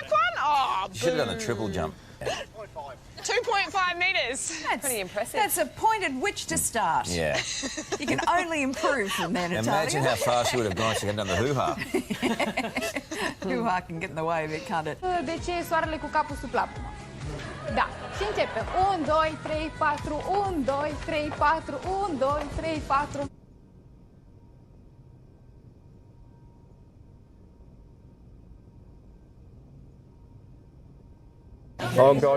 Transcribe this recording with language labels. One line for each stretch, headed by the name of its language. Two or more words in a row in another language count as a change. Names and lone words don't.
English: back one? Oh, You should have done a triple jump. 2.5 metres. That's pretty impressive. That's a point at which to start. Yeah. You can only improve from there, Natalia. Imagine how fast you would have gone if you hadn't done the hoo-ha. Hoo-ha can get in the way of it, can't it?
Romanian: De ce soarele cu capul sub plapumă. Da. Și începem. 1, 2, 3, 4, 1, 2, 3, 4, 1, 2, 3, 4.
English: Oh, God.